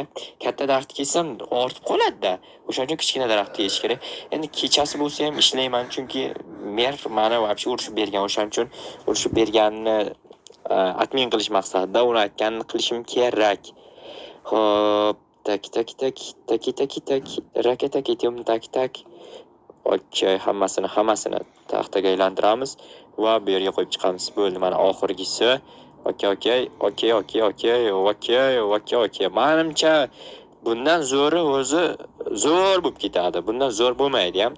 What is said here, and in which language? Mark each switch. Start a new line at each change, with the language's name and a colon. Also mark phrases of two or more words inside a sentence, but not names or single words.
Uzbek: Katta daraxt kessam ortib qoladi-da. O'shaning uchun kichkina daraxtni kesish kerak. Endi kechasi bo'lsa ham ishlayman, chunki mer mani vobshe urishib bergan, o'shaning uchun urishib berganini admin qilish maqsadida uni aytganini qilishim kerak. Xo'p, tak tak tak tak tak tak raketa ketyum tak tak. Okey, hammasini taxtaga aylantiramiz va bu yerga qo'yib chiqamiz. Bo'ldi, mana oxirgisi. Okey. Menimcha bundan zo'ri o'zi zo'r bo'lib ketadi. Bundan zo'r bo'lmaydi ham.